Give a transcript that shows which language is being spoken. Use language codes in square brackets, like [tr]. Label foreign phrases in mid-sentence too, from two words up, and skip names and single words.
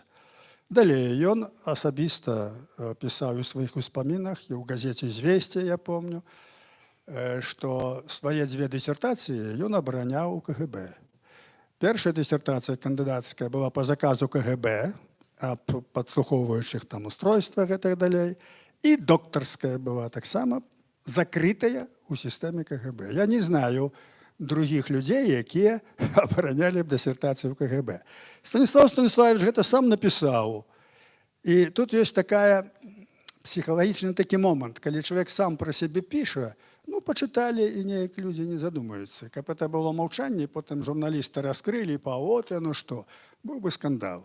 [be] Далей ён асабіста пісаў у сваіх успамінах, і ў газеце «Звесце», я помню, што свае 2 дысертацыі ён абараняў у КГБ. Першая дысертацыя кандыдацкая была па заказу КГБ, аб падслухоўваючых там устройствах і так далей, і доктарская была таксама закрытая ў сістэме КГБ. Я [ru] не знаю других людзей, [be] якія абаранялі б дысертацыю ў КГБ. Станіслав Станіславович гэта сам напісаў. І тут ёсць такая псіхалагічны такі момант, калі чалавек сам пра сябе піша, ну, пачыталі, і неяк людзі не задумаюцца. Каб это было маўчанне, потым журналісты раскрылі, от яно што, быў бы скандал.